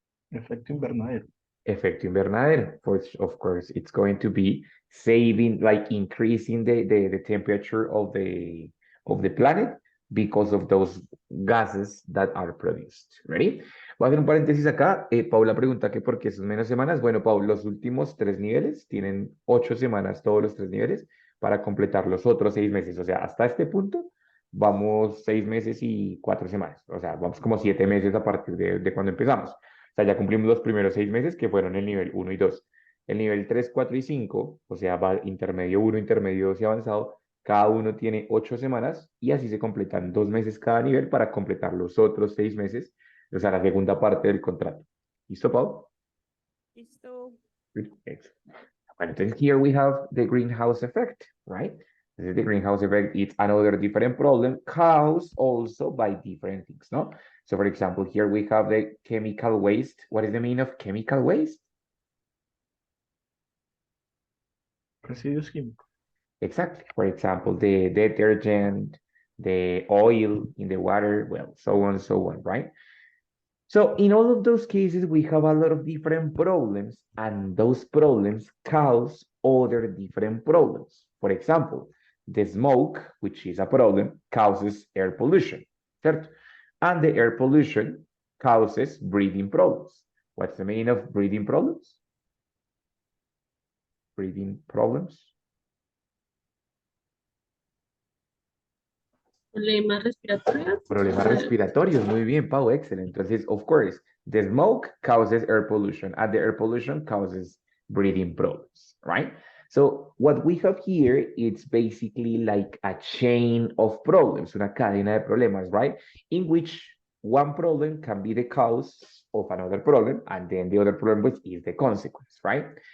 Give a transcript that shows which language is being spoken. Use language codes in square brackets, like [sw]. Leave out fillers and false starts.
[es] Efecto invernadero. Efecto invernadero, [en] which of course it's going to be saving, like increasing the temperature of the planet because of those gases that are produced. Ready? [es] Voy a hacer un paréntesis acá. Paula pregunta que por qué son menos semanas. Bueno, Paula, los últimos 3 niveles tienen 8 semanas, todos los 3 niveles, para completar los otros 6 meses. O sea, hasta este punto vamos 6 meses y 4 semanas. O sea, vamos como 7 meses a partir de cuando empezamos. O sea, ya cumplimos los primeros 6 meses que fueron el nivel 1 y 2. El nivel 3, 4 y 5, o sea, va intermedio 1, intermedio 2 y avanzado, cada uno tiene 8 semanas y así se completan 2 meses cada nivel para completar los otros 6 meses, o sea, la segunda parte del contrato. ¿Listo, Paul? Listo. [en] Good. Excellent. And then here we have the greenhouse effect, right? This is the greenhouse effect. It's another different problem caused also by different things, no? So for example, here we have the chemical waste. What is the meaning of chemical waste? [es] Residuos químicos. [en] Exactly. For example, the detergent, the oil in the water, well, so on, right? So in all of those cases, we have a lot of different problems, and those problems cause other different problems. For example, the smoke, which is a problem, causes air pollution, [es] certo? [en] And the air pollution causes breathing problems. What's the meaning of breathing problems? Breathing problems. [es] Problemas respiratorios. Problemas respiratorios, muy bien, Pau, [en] excellent. [es] Entonces, [en] of course, the smoke causes air pollution, and the air pollution causes breathing problems, right? So what we have here, it's basically like a chain of problems, [es] una cadena de problemas, [en] right? In which one problem can be the cause of another problem, and then the other problem which is the consequence, right?